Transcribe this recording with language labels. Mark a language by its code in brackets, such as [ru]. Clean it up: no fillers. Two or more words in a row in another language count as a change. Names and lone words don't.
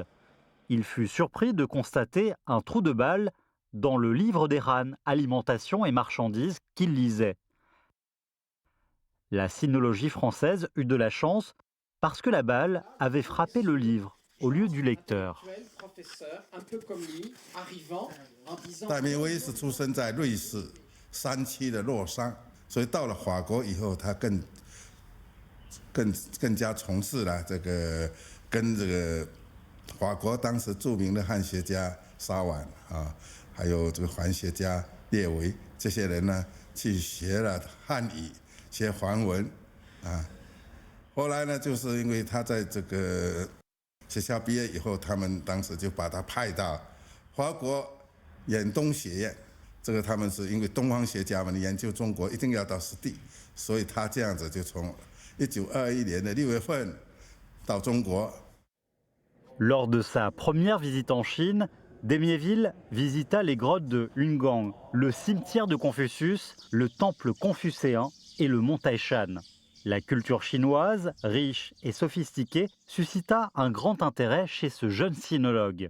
[fr] Il fut surpris de constater un trou de balle dans le livre des RAN, Alimentation et marchandises, qu'il lisait. La sinologie française eut de la chance parce que la balle avait frappé le livre au lieu du lecteur. Professeur, un peu comme lui, arrivant en disant... [zh] 戴明威是出生在瑞士山区的洛桑，所以到了法国以后，他更加从事了这个跟这个法国当时著名的汉学家沙婉啊，还有这个梵学家列维这些人呢，去学了汉语，学梵文啊。后来呢，就是因为他在这个 学校毕业以后，他们当时就把他派到法国远东学院。这个他们是因为东方学家们研究中国一定要到实地，所以他这样子就从1921年的6月份到中国。 [fr] Lors de sa première visite en Chine, d'Émiéville visita les grottes de Yungang, le cimetière de Confucius, le temple confucéen et le mont Taishan. La culture chinoise, riche et sophistiquée, suscita un grand intérêt chez ce jeune sinologue.